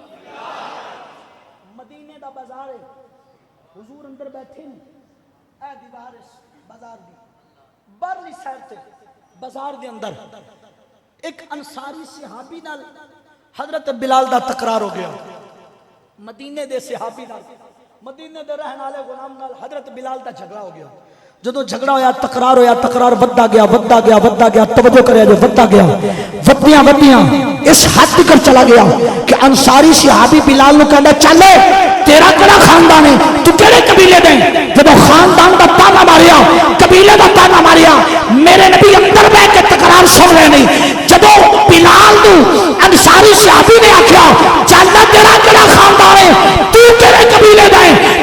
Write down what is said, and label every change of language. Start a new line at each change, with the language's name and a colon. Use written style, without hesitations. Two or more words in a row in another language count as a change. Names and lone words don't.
Punjabi: مدینے دا بازار ہے. حضور اندر بیٹھے ہیں، اے دیوار بازار دی برلی سائڈ تے بازار دے اندر ایک انصاری صحابی نال حضرت بلال دا تکرار ہو گیا. مدینے دے صحابی نال، مدینے دے رہن والے غلام نال حضرت بلال دا جھگڑا ہو گیا. جدو جھگڑا ہویا، تکرار ہویا، تکرار ودتا گیا ودتا گیا ودتا گیا. توجہ کرے جو ودتا گیا، ودیاں ودیاں اس حد تک چلا گیا کہ انصاری صحابی بلال نو کہندا چل تیرا کڑا خاندان ہے، تو کیڑے قبیلے دے؟ جب خاندان دا تانا ماریا، قبیلے دا تانا ماریا، میرے نبی اندر بیٹھ کے تکرار سن رہے نہیں. جب بلال نو انصاری صحابی نے آکھیا چل تیرا کڑا خاندان ہے، تو کیڑے قبیلے دا ہے؟